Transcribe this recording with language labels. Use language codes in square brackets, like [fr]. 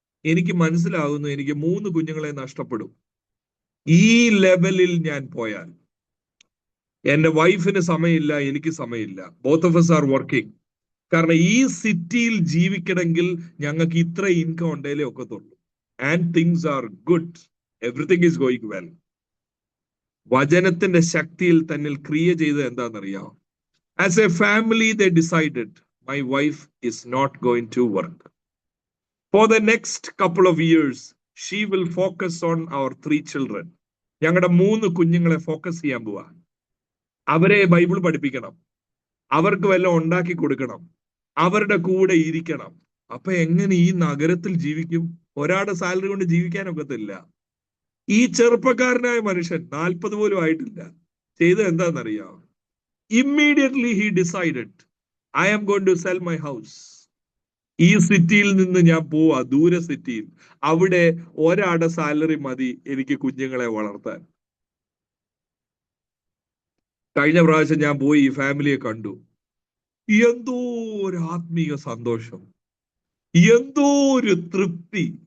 [ml] എനിക്ക് മനസ്സിലാകുന്നു എനിക്ക് 3 കുഞ്ഞുങ്ങളെ നഷ്ടപ്പെടും. ഈ ലെവലിൽ ഞാൻ പോയാൽ എന്റെ വൈഫിന് സമയമില്ല, എനിക്ക് സമയമില്ല. [en] Both of us are working. [ml] കാരണം ഈ സിറ്റിയിൽ ജീവിക്കണമെങ്കിൽ ഞങ്ങൾക്ക് ഇത്ര ഇൻകം ഉണ്ടെങ്കിലേ ഒക്കത്തുള്ളൂ. [en] And things are good, everything is going well. [ml] വചനത്തിന്റെ ശക്തിയിൽ തന്നിൽ ക്രിയ ചെയ്തത് എന്താണെന്നറിയാം? [en] As a family they decided my wife is not going to work. For the next couple of years, she will focus on our 3 children. [ml] ഞങ്ങളുടെ 3 കുഞ്ഞുങ്ങളെ focus ചെയ്യാൻ പോവാ. അവരെ ബൈബിൾ പഠിപ്പിക്കണം, അവർക്ക് വല്ലതും ഉണ്ടാക്കി കൊടുക്കണം, അവരുടെ കൂടെ ഇരിക്കണം. അപ്പൊ എങ്ങനെ ഈ നഗരത്തിൽ ജീവിക്കും? ഒരാളുടെ സാലറി കൊണ്ട് ജീവിക്കാനൊക്കത്തില്ല. ഈ ചെറുപ്പക്കാരനായ മനുഷ്യൻ 40 പോലും ആയിട്ടില്ല, ചെയ്തത് എന്താണെന്നറിയാം? [en] Immediately he decided, I am going to sell my house. [ml] ഈ സിറ്റിയിൽ നിന്ന് ഞാൻ പോവാ, ദൂര സിറ്റിയിൽ. അവിടെ ഒരാളുടെ സാലറി മതി എനിക്ക് കുഞ്ഞുങ്ങളെ വളർത്താൻ. കഴിഞ്ഞ പ്രാവശ്യം ഞാൻ പോയി ഈ ഫാമിലിയെ കണ്ടു. എന്തോ ഒരു ആത്മീയ സന്തോഷം, എന്തോ ഒരു തൃപ്തി.